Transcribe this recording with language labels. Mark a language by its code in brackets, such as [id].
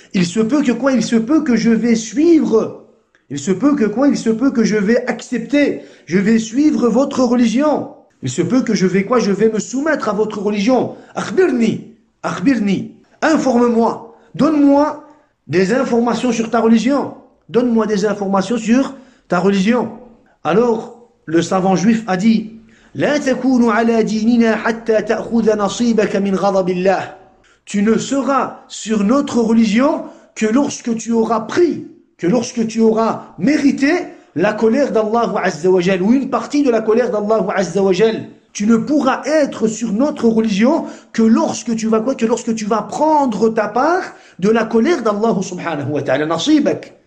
[fr] Il se peut que quoi? Il se peut que je vais suivre. Il se peut que quoi? Il se peut que je vais accepter. Je vais suivre votre religion. Il se peut que je vais quoi? Je vais me soumettre à votre religion. [ar] أخبرني, أخبرني. [fr] Informe-moi. Donne-moi des informations sur ta religion. Donne-moi des informations sur ta religion. Alors, le savant juif a dit, [ar] لا تكون على ديننا حتى تأخذ نصيبك من غضب الله. [fr] Tu ne seras sur notre religion que lorsque tu auras pris, que lorsque tu auras mérité la colère d'Allah Azza wa Jal, ou une partie de la colère d'Allah Azza wa Jal. Tu ne pourras être sur notre religion que lorsque tu vas quoi? Que lorsque tu vas prendre ta part de la colère d'Allah subhanahu wa ta'ala. Nasibak.